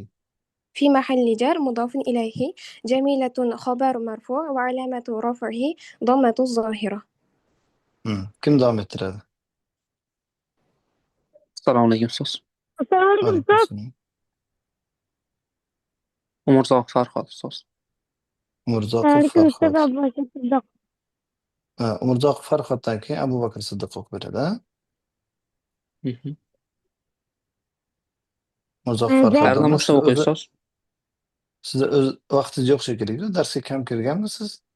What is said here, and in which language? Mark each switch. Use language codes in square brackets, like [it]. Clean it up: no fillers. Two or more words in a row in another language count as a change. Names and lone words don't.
[ar] في محل جر مضاف إليه. جميلة خبر مرفوع وعلامة رفعه ضمة الظاهرة. كم ضامة هذا؟ السلام عليكم أستاذ. السلام عليكم أستاذ. [uz] Umurzoq Farhod ustoz. Umurzoqov Alaikum Farhod. assalam, Abu Bakr Siddiq. Umurzoqov Farhoddan keyin Abu Bakr Siddiq o'qib beradi. Mhm. Umurzoq Zar- Farhod Qayerdan domla, boshlab o'qiysiz ustoz? sizni o'z vaqtingiz yo'q shekilli. Darsga kam kirganmisiz?